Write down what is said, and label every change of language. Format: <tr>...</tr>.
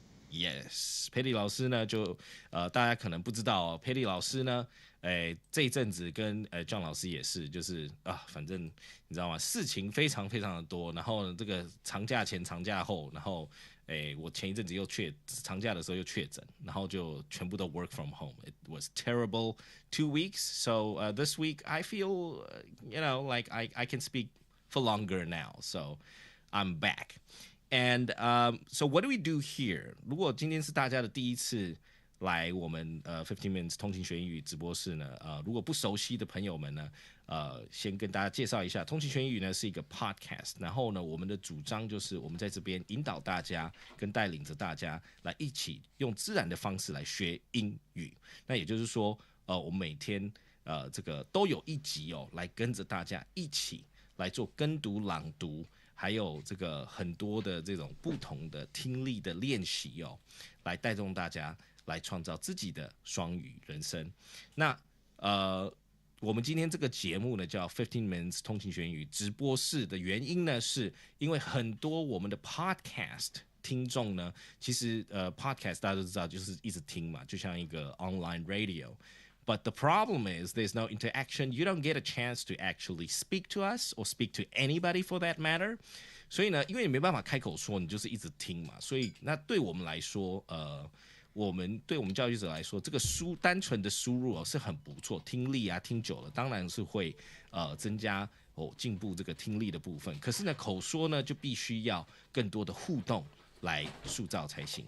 <zh>Yes, Petty 老师呢，就大家可能不知道，Petty 老师呢，这一阵子跟John 老师也是，就是反正你知道吗？事情非常非常的多，然后这个长假前、长假后，然后我前一阵子又长假的时候又确诊，然后就全部都</zh> <en>work from home. It was terrible 2 weeks. So this week I feel, like I can speak for longer now. So I'm back. And so what do we do here?</en> <zh>如果今天是大家的第一次来我们15 minutes 通勤学英语直播室呢，如果不熟悉的朋友们呢，先跟大家介绍一下，通勤学英语呢是一个 podcast， 然后呢，我们的主张就是我们在这边引导大家跟带领着大家来一起用自然的方式来学英语。那也就是说，我们每天这个都有一集来跟着大家一起来做跟读、朗读。还有这个很多的这种不同的听力的练习来带动大家来创造自己的双语人生。那我们今天这个节目呢叫15 minutes 通勤学英语直播室的原因呢，是因为很多我们的 podcast 听众呢，其实podcast 大家都知道就是一直听嘛，就像一个 online radio。</zh> <en>But the problem is there's no interaction. You don't get a chance to actually speak to us or speak to anybody for that matter.</en> <zh>所以呢，因为你没办法开口说，你就是一直听嘛。所以那对我们来说，对我们教育者来说，这个单纯的输入是很不错，听力啊听久了，当然是会增加进步这个听力的部分。可是呢，口说呢就必须要更多的互动来塑造才行。</zh>